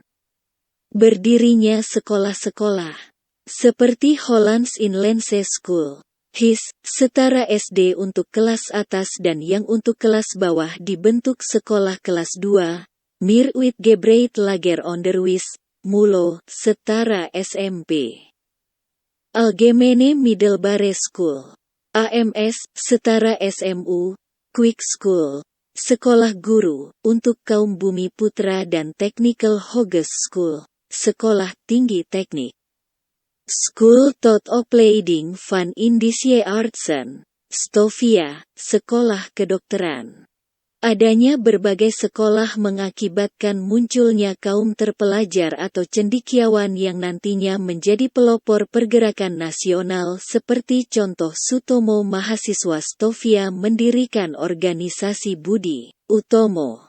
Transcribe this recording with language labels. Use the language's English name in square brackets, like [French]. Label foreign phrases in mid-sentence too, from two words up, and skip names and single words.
[Indonesian] Berdirinya sekolah-sekolah seperti Hollands Inlandse School, HIS, setara SD untuk kelas atas dan yang untuk kelas bawah dibentuk sekolah kelas 2, Mirwit Gebreit Lager Onderwijs, MULO, setara SMP. Algemene Middelbare School, AMS, setara SMU, Quick School, sekolah guru, untuk kaum bumi putra dan Technical Hogeschool, sekolah tinggi teknik. School tot opleiding van Indische Artsen, Stovia, sekolah kedokteran. Adanya berbagai sekolah mengakibatkan munculnya kaum terpelajar atau cendekiawan yang nantinya menjadi pelopor pergerakan nasional, seperti contoh Sutomo mahasiswa Stovia mendirikan organisasi Budi Utomo.